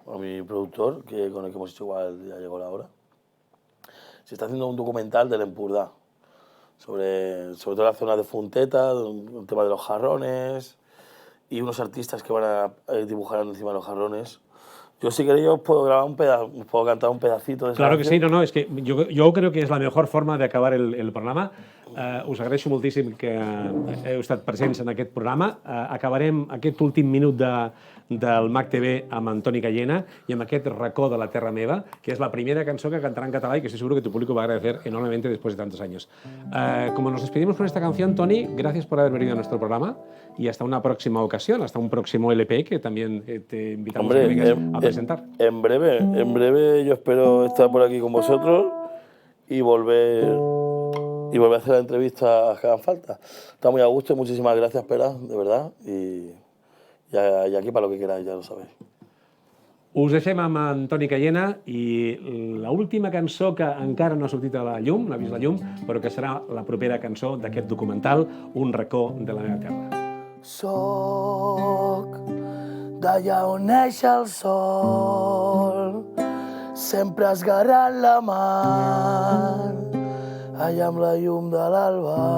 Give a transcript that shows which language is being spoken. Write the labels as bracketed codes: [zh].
[es] A mi productor, con el que hemos hecho igual, ya llegó la hora. Se está haciendo un documental del Empordà, sobre todo la zona de Fonteta, el tema de los jarrones y unos artistas que van a dibujar encima de los jarrones. Yo, si queréis, os puedo grabar os puedo cantar un pedacito de esa Claro que sí, canción. [ca] no, és que jo crec que és la millor forma d'acabar el programa. Us agraeixo moltíssim que heu estat presents en aquest programa. Acabarem aquest últim minut del MAC TV amb Antoni Cayena y amb aquest racó de la terra meva, [es] que es la primera canción que cantará en catalán y que estoy seguro que tu público va a agradecer enormemente después de tantos años. Como nos despedimos con esta canción, Toni, gracias por haber venido a nuestro programa y hasta una próxima ocasión, hasta un próximo LP que también te invitamos a que vengas a presentar. En breve yo espero estar por aquí con vosotros y volver a hacer las entrevistas que hagan falta. Está muy a gusto y muchísimas gracias, Pera, de verdad. Y aquí para lo que queráis, ya lo sabéis. [ca] Us deixem amb Antoni Cayena i l'última cançó que encara no ha sortit a la llum, no ha vist la llum, però que serà la propera cançó d'aquest documental, Un racó de la meva terra. Soc d'allà on neix el sol, sempre esgarrant la mar, allà amb la llum de l'alba.